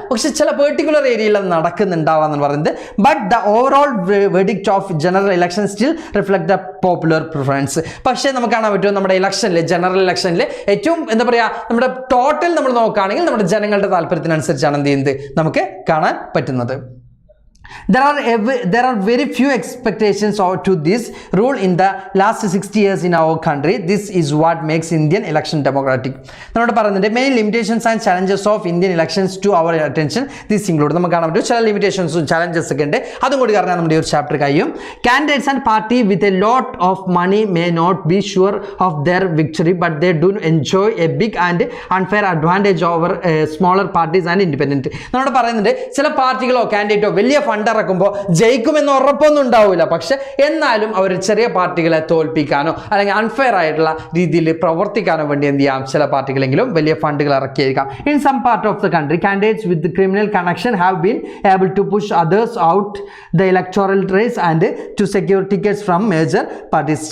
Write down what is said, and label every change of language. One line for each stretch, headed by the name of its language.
Malayalam: പക്ഷെ ചില പെർട്ടിക്കുലർ ഏരിയയിൽ അത് നടക്കുന്നുണ്ടാവാന്ന് പറയുന്നത്.
English: But the overall verdict of general election still reflect the popular preference.
Malayalam: പക്ഷേ നമുക്ക് കാണാൻ പറ്റും നമ്മുടെ ഇലക്ഷനിൽ, ജനറൽ ഇലക്ഷനിൽ ഏറ്റവും എന്താ പറയുക, നമ്മുടെ ടോട്ടൽ നമ്മൾ നോക്കുകയാണെങ്കിൽ നമ്മുടെ ജനങ്ങളുടെ താല്പര്യത്തിനനുസരിച്ചാണ് എന്ത് ചെയ്യുന്നത് നമുക്ക് കാണാൻ പറ്റുന്നത്.
English: There are very few expectations to this rule in the last 60 years in our country. This is what makes Indian election democratic.
Malayalam: നമ്മൾ പറയുന്നുണ്ട്
English: many limitations and challenges of Indian elections to our attention. This include
Malayalam: നമുക്ക് കാണാൻ പറ്റും ചില ലിമിറ്റേഷൻസും challenges ഒക്കെ ഉണ്ട്. അതും കൂടി പറഞ്ഞാൽ നമ്മുടെ ഒരു ചാപ്റ്റർ കഴിയും.
English: Candidates and party with a lot of money may not be sure of their victory, but they do enjoy a big and unfair advantage over smaller parties and independent.
Malayalam: നമ്മൾ പറയുന്നുണ്ട് ചില പാർട്ടികളോ കാൻഡിഡേറ്റോ വലിയ ഇറക്കുമ്പോൾ ജയിക്കുമെന്ന് ഉറപ്പൊന്നും ഉണ്ടാവില്ല, പക്ഷെ എന്നാലും അവർ ചെറിയ പാർട്ടികളെ തോൽപ്പിക്കാനോ അല്ലെങ്കിൽ അൺഫെയർ ആയിട്ടുള്ള രീതിയിൽ പ്രവർത്തിക്കാനോ വേണ്ടി എന്ത് ചെയ്യാം, ചില പാർട്ടികളെങ്കിലും വലിയ ഫണ്ടുകൾ ഇറക്കിയേക്കാം.
English: In some part of the country candidates with criminal connection have been able to push others out the electoral race and to secure tickets from major parties.